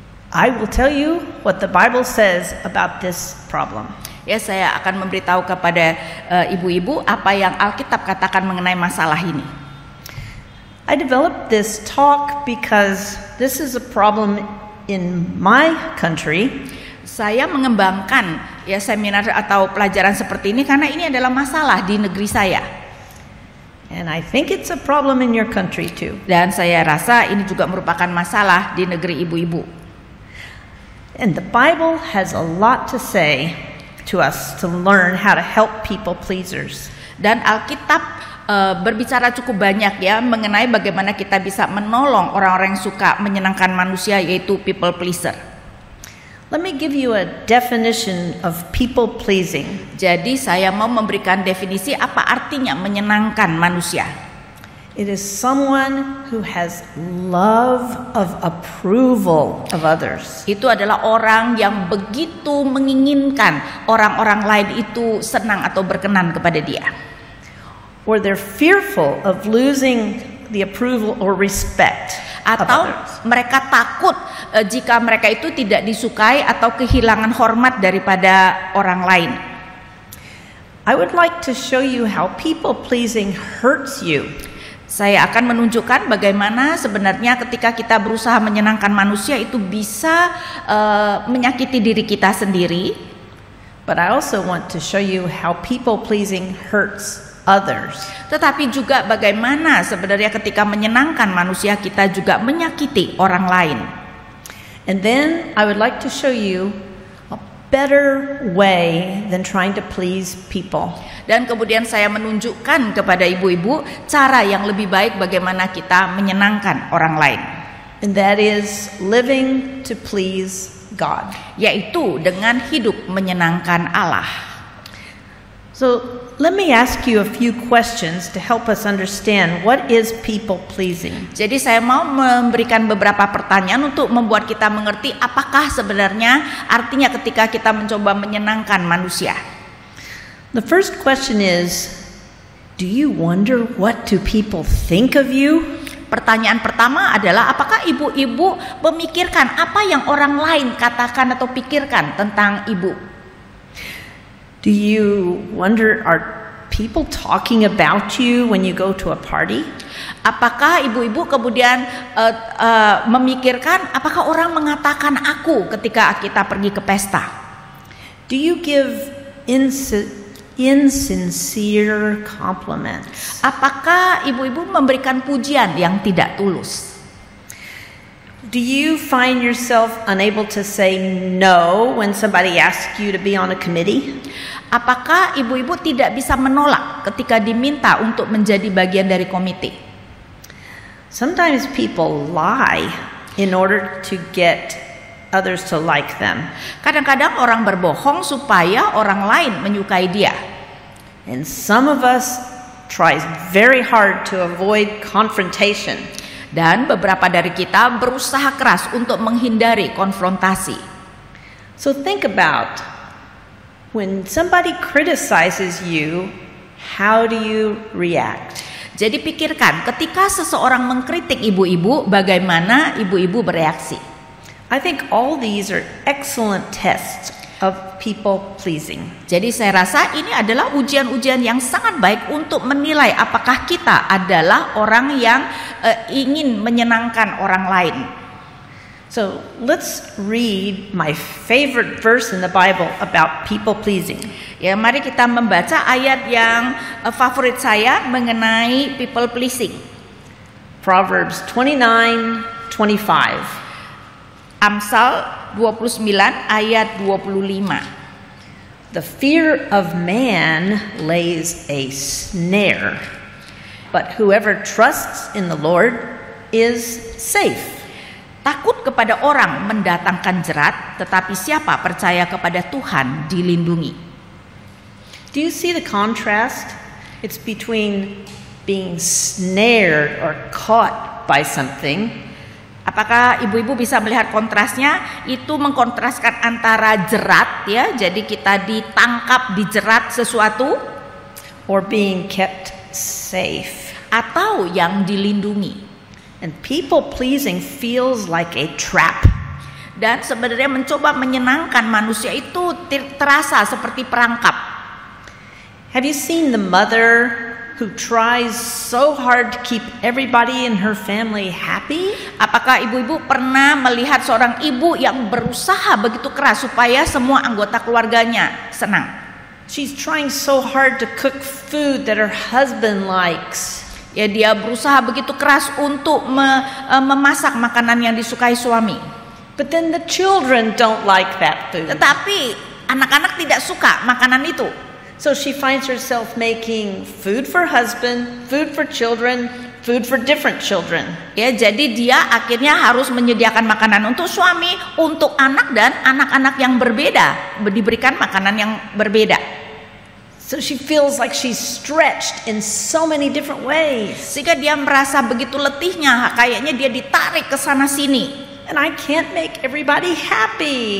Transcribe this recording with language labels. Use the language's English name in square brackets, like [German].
[English] I will tell you what the Bible says about this problem. [Indonesian] Ya, saya akan memberitahu kepada ibu-ibu apa yang Alkitab katakan mengenai masalah ini. [English] I developed this talk because this is a problem in my country. [Indonesian] Saya mengembangkan ya seminar atau pelajaran seperti ini karena ini adalah masalah di negeri saya. [English] And I think it's a problem in your country too. [Indonesian] Dan saya rasa ini juga merupakan masalah di negeri ibu-ibu. [English] And the Bible has a lot to say to us to learn how to help people pleasers. [Indonesian] Dan Alkitab berbicara cukup banyak ya mengenai bagaimana kita bisa menolong orang-orang yang suka menyenangkan manusia, yaitu people pleaser. [English] Let me give you a definition of people pleasing. [Indonesian] Jadi saya mau memberikan definisi apa artinya menyenangkan manusia. [English] It is someone who has love of approval of others. [Indonesian] Itu adalah orang yang begitu menginginkan orang-orang lain itu senang atau berkenan kepada dia. [English] Or they're fearful of losing the approval or respect of [Indonesian] Atau [English] others. [Indonesian] mereka takut jika mereka itu tidak disukai atau kehilangan hormat daripada orang lain. [English] I would like to show you how people pleasing hurts you. [Indonesian] Saya akan menunjukkan bagaimana sebenarnya ketika kita berusaha menyenangkan manusia itu bisa menyakiti diri kita sendiri. [English] But I also want to show you how people pleasing hurts others. [Indonesian] Tetapi juga bagaimana sebenarnya ketika menyenangkan manusia kita juga menyakiti orang lain. [English] And then I would like to show you a better way than trying to please people. [Indonesian] Dan kemudian saya menunjukkan kepada ibu-ibu cara yang lebih baik bagaimana kita menyenangkan orang lain. [English] And that is living to please God. [Indonesian] Yaitu dengan hidup menyenangkan Allah. [English] So let me ask you a few questions to help us understand what is people pleasing. [Indonesian] Jadi saya mau memberikan beberapa pertanyaan untuk membuat kita mengerti apakah sebenarnya artinya ketika kita mencoba menyenangkan manusia. [English] The first question is, do you wonder what do people think of you? [Indonesian] Pertanyaan pertama adalah apakah ibu-ibu memikirkan apa yang orang lain katakan atau pikirkan tentang ibu? [English] Do you wonder, are people talking about you when you go to a party? [Indonesian] Apakah ibu-ibu kemudian memikirkan apakah orang mengatakan aku ketika kita pergi ke pesta? [English] Do you give insincere compliments? [Indonesian] Apakah ibu-ibu memberikan pujian yang tidak tulus? [English] Do you find yourself unable to say no when somebody asks you to be on a committee? [Indonesian] Apakah ibu-ibu tidak bisa menolak ketika diminta untuk menjadi bagian dari komite? [English] Sometimes people lie in order to get others to like them. [Indonesian] Kadang-kadang orang berbohong supaya orang lain menyukai dia. [English] And some of us tries very hard to avoid confrontation. [Indonesian] Dan beberapa dari kita berusaha keras untuk menghindari konfrontasi. [English] So think about when somebody criticizes you, how do you react? [Indonesian] Jadi pikirkan ketika seseorang mengkritik ibu-ibu, bagaimana ibu-ibu bereaksi? [English] I think all these are excellent tests of people pleasing. [Indonesian] Jadi saya rasa ini adalah ujian-ujian yang sangat baik untuk menilai apakah kita adalah orang yang ingin menyenangkan orang lain. [English] So let's read my favorite verse in the Bible about people pleasing. [Indonesian] Ya, mari kita membaca ayat yang favorit saya mengenai people pleasing. [English] Proverbs 29:25. [Indonesian] Amsal 29 ayat 25. [English] The fear of man lays a snare, but whoever trusts in the Lord is safe. [Indonesian] Takut kepada orang mendatangkan jerat, tetapi siapa percaya kepada Tuhan dilindungi. [English] Do you see the contrast It's between being snared or caught by something. [Indonesian] Apakah ibu-ibu bisa melihat kontrasnya? Itu mengkontraskan antara jerat, ya, jadi kita ditangkap, dijerat sesuatu, [English] or being kept safe. [Indonesian] atau yang dilindungi. [English] And people pleasing feels like a trap. [Indonesian] Dan sebenarnya mencoba menyenangkan manusia itu terasa seperti perangkap. [English] Have you seen the mother who tries so hard to keep everybody in her family happy? [Indonesian] Apakah ibu-ibu pernah melihat seorang ibu yang berusaha begitu keras supaya semua anggota keluarganya senang? [English] She's trying so hard to cook food that her husband likes. [Indonesian] Ya, dia berusaha begitu keras untuk memasak makanan yang disukai suami. [English] But then the children don't like that food. [Indonesian] Tetapi anak-anak tidak suka makanan itu. [English] So she finds herself making food for husband, food for children, food for different children. [Indonesian] Ya, jadi dia akhirnya harus menyediakan makanan untuk suami, untuk anak, dan anak-anak yang berbeda, diberikan makanan yang berbeda. [English] So she feels like she's stretched in so many different ways. [Indonesian] Sehingga dia merasa begitu letihnya, kayaknya dia ditarik ke sana sini. [English] And I can't make everybody happy.